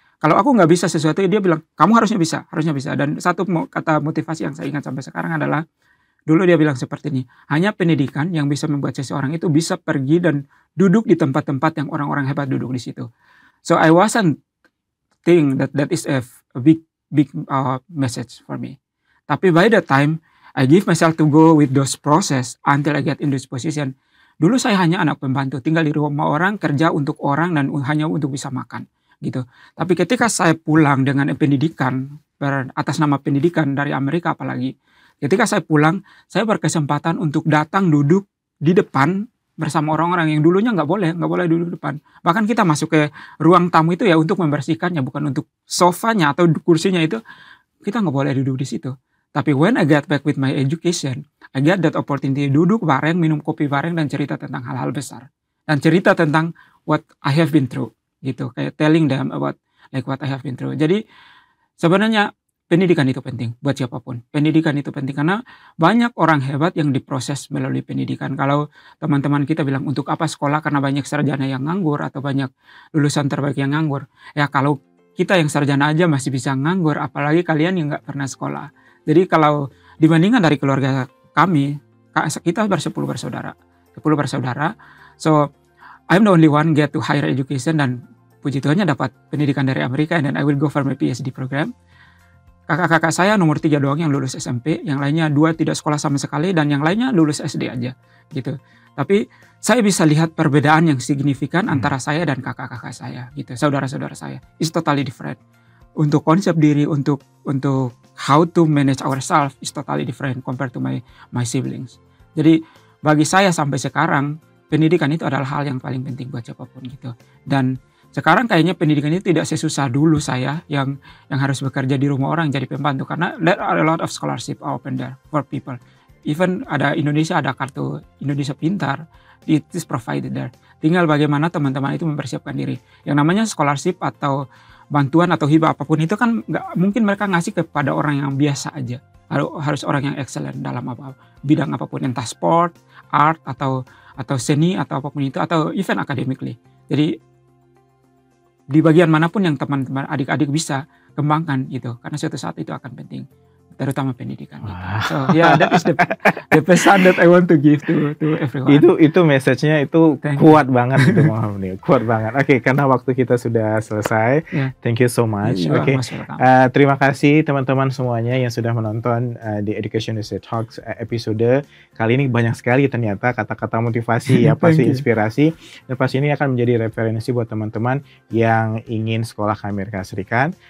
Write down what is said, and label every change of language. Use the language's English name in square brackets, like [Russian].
[Indonesian] Kalau aku nggak bisa sesuatu, dia bilang, kamu harusnya bisa, harusnya bisa. Dan satu kata motivasi yang saya ingat sampai sekarang adalah, dulu dia bilang seperti ini, hanya pendidikan yang bisa membuat seseorang itu bisa pergi dan duduk di tempat-tempat yang orang-orang hebat duduk di situ. [English] So I wasn't think that is a big message for me. [Indonesian] Tapi [English] by the time I give myself to go with those process until I get in this position, [Indonesian] dulu saya hanya anak pembantu, tinggal di rumah orang, kerja untuk orang, dan hanya untuk bisa makan, gitu. Tapi ketika saya pulang dengan pendidikan, atas nama pendidikan dari Amerika apalagi, ketika saya pulang, saya berkesempatan untuk datang duduk di depan bersama orang-orang yang dulunya nggak boleh duduk di depan. Bahkan kita masuk ke ruang tamu itu ya untuk membersihkannya, bukan untuk sofanya atau kursinya itu, kita nggak boleh duduk di situ. [English] Tapi when I get back with my education, I get that opportunity [Indonesian] duduk bareng, minum kopi bareng, dan cerita tentang hal-hal besar. Dan cerita tentang [English] what I have been through, [Indonesian] gitu. Kayak [English] telling them about like what I have been through. [Indonesian] Jadi sebenarnya pendidikan itu penting buat siapapun. Pendidikan itu penting karena banyak orang hebat yang diproses melalui pendidikan. Kalau teman-teman kita bilang untuk apa sekolah karena banyak sarjana yang nganggur atau banyak lulusan terbaik yang nganggur. Ya kalau kita yang sarjana aja masih bisa nganggur, apalagi kalian yang nggak pernah sekolah. Jadi kalau dibandingkan dari keluarga kami, kita ber-10 bersaudara. 10 bersaudara. [English] So, I'm the only one get to higher education [Indonesian] dan puji Tuhannya dapat pendidikan dari Amerika, [English] and then I will go for my PhD program. [Indonesian] Kakak-kakak saya nomor 3 doang yang lulus SMP, yang lainnya 2 tidak sekolah sama sekali, dan yang lainnya lulus SD aja, gitu. Tapi saya bisa lihat perbedaan yang signifikan antara saya dan kakak-kakak saya, gitu. Saudara-saudara saya, [English] is totally different. [Indonesian] Untuk konsep diri, untuk [English] how to manage ourselves is totally different compared to my siblings. [Indonesian] Jadi bagi saya sampai sekarang pendidikan itu adalah hal yang paling penting buat siapapun gitu. Dan sekarang kayaknya pendidikan itu tidak sesusah dulu saya yang harus bekerja di rumah orang jadi pembantu, karena [English] there are a lot of scholarship open there for people. [Indonesian] Even ada Indonesia, ada kartu Indonesia Pintar, [English] it is provided there. [Indonesian] Tinggal bagaimana teman-teman itu mempersiapkan diri. Yang namanya scholarship atau bantuan atau hibah apapun itu kan nggak mungkin mereka ngasih kepada orang yang biasa aja. Harus orang yang excellent dalam bidang apapun, entah sport, art atau seni atau apapun itu, atau even academically. Jadi di bagian manapun yang teman-teman adik-adik bisa kembangkan gitu, karena suatu saat itu akan penting, terutama pendidikan. Gitu. [English] So yeah, that is the [Indonesian] pesan [English] that I want to give to everyone. [Indonesian] Itu message-nya itu kuat banget gitu, Bang Hafni. Kuat banget. Oke, karena waktu kita sudah selesai. [English] Yeah. Thank you so much. [Indonesian] Oke. Terima kasih teman-teman semuanya yang sudah menonton di Education USA Talks episode kali ini. Banyak sekali ternyata kata-kata motivasi ya, pasti inspirasi, dan pasti ini akan menjadi referensi buat teman-teman yang ingin sekolah ke Amerika Serikat.